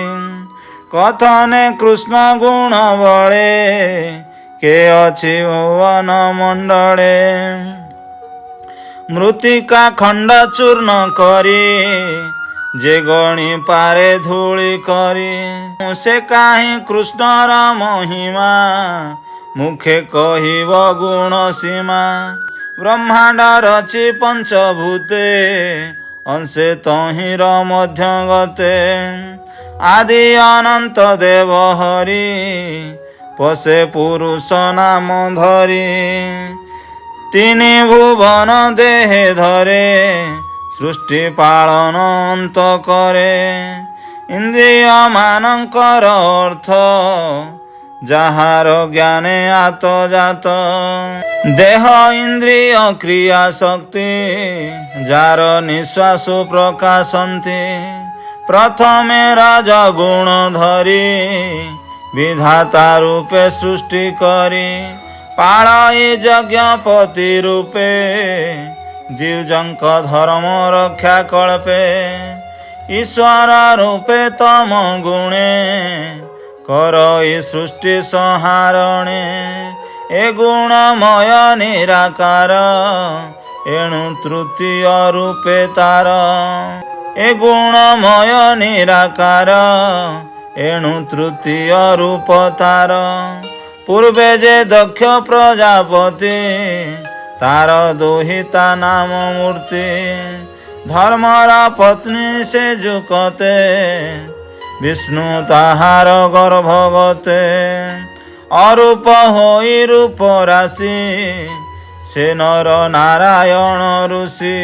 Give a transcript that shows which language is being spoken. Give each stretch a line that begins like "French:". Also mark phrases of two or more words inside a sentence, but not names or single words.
Odia: କଥନେ କୃଷ୍ଣ ଗୁଣ ବଳେ କେ ଅଛି ଭୁବନ ମଣ୍ଡଳେ। ମୃତ୍ତିକା ଖଣ୍ଡ ଚୂର୍ଣ୍ଣ କରି ଯେ ଗଣି ପାରେ ଧୂଳି କରି। ସେ କାହିଁ କୃଷ୍ଣର ମହିମା ମୁଖେ କହିବ ଗୁଣ ସୀମା। ବ୍ରହ୍ମାଣ୍ଡ ରଚି ପଞ୍ଚଭୂତେ ଅଂଶେ ତହିଁର ମଧ୍ୟ ଗତେ। ଆଦି ଅନନ୍ତ ଦେବ ହରି ପଶେ ପୁରୁଷ ନାମ ଧରି। ତିନି ଭୁବନ ଦେହେ ଧରେ ସୃଷ୍ଟି ପାଳନ ଅନ୍ତ କରେ। ଇନ୍ଦ୍ରିୟ ମାନଙ୍କର ଅର୍ଥ ଯାହାର ଜ୍ଞାନେ ଆତ ଯାତ। ଦେହ ଇନ୍ଦ୍ରିୟ କ୍ରିୟା ଶକ୍ତି ଯାର ନିଶ୍ୱାସ ପ୍ରକାଶନ୍ତି। ପ୍ରଥମେ ରାଜଗୁଣ ଧରି ବିଧାତା ରୂପେ ସୃଷ୍ଟି କରି। ପାଳଇ ଯଜ୍ଞପତି ରୂପେ ଦ୍ୱିଜଙ୍କ ଧର୍ମ ରକ୍ଷା କଳ୍ପେ। ଈଶ୍ୱର ରୂପେ ତମ ଗୁଣେ କରଇ ସୃଷ୍ଟି ସଂହାରଣେ। ଏ ଗୁଣମୟ ନିରାକାର ଏଣୁ ତୃତୀୟ ରୂପେ ତାର। ଏ ଗୁଣମୟ ନିରାକାର ଏଣୁ ତୃତୀୟ ରୂପ ତାର। ପୂର୍ବେ ଯେ ଦକ୍ଷ ପ୍ରଜାପତି ତାର ଦୁହିତା ନାମ ମୂର୍ତ୍ତି। ଧର୍ମରା ପତ୍ନୀ ସେ ଯୁକତେ ବିଷ୍ଣୁ ତାହାର ଗର୍ଭଗତେ। ଅରୂପ ହୋଇ ରୂପ ରାଶି ସେ ନର ନାରାୟଣ ଋଷି।